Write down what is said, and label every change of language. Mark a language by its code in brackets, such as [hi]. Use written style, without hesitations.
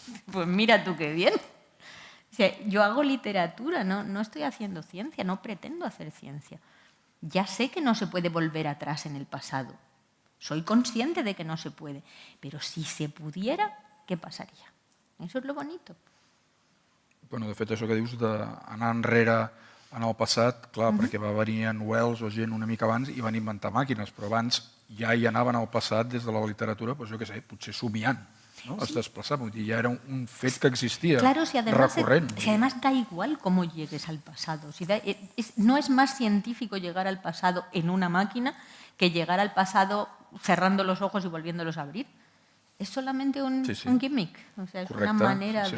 [es] Pues mira tú qué bien. O sea, yo hago literatura, no estoy haciendo ciencia, no pretendo hacer ciencia. Ya sé que no se puede volver atrás en el pasado. Soy consciente de que no se puede. Pero si se pudiera, ¿qué pasaría? Eso es lo bonito. [ca] Bueno, de fet, això que dius d'anar enrere en el passat, clar, perquè va venir en Wells o gent una mica abans i van inventar màquines, però abans ja hi anaven al passat des de la literatura, doncs jo què sé, potser somiant, ¿no? Es desplaçaven, vull dir, ja era un fet que existia, [es] claro, si además, [ca] recurrent. [es] Si además da igual cómo llegues al pasado. No es más científico llegar al pasado en una máquina que llegar al pasado cerrando los ojos y volviéndolos a abrir. Es solamente un gimmick, o sea, es una manera de...